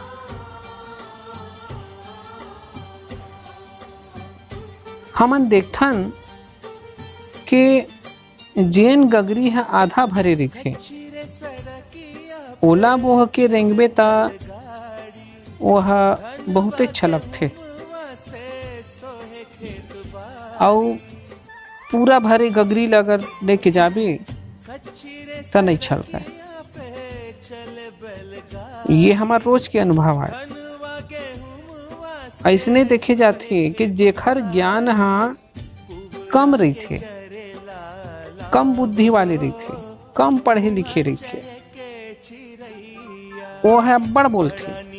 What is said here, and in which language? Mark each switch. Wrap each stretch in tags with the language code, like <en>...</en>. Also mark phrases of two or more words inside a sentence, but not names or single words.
<hne>हमन देखथन के जेन गगरी है आधा भरे रही थे, ओला बोह के रेंगबे ता वह बहुते छलक थे और पूरा भरे गगरी अगर लेके जाबे तो नहीं छलका। ये हमार रोज के अनुभव है। ऐसने देखे जाते कि जेखर ज्ञान कम रही थे, कम बुद्धि वाले रही थे, कम पढ़े लिखे रही थे, वो है बड़ बोलते।</hne>